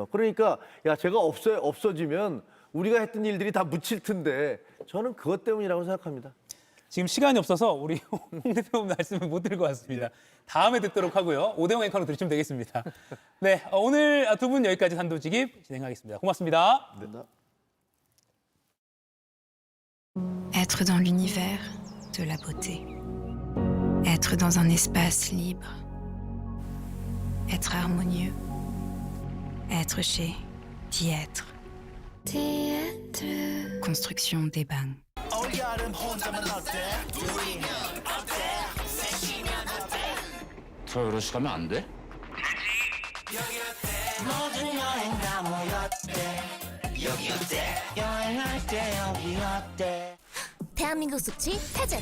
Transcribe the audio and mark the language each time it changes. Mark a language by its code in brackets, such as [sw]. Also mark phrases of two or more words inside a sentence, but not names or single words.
[ko] 그러니까 야 제가 없어지면 우리가 했던 일들이 다 묻힐 텐데 저는 그것 때문이라고 생각합니다. 지금 시간이 없어서 우리 홍 대표 말씀을 못 드릴 것 같습니다. 다음에 듣도록 하고요. 오대영 앵커로 들으시면 되겠습니다. 네, 오늘 두 분 여기까지 단도직입 진행하겠습니다. 고맙습니다. [fr] Être dans l'univers de la beauté. Être dans un espace libre. Être harmonieux. Être chez Diêtre. Construction des bains. [ko] 저 여럿이 가면 안 돼? 대한민국 숙취 해제.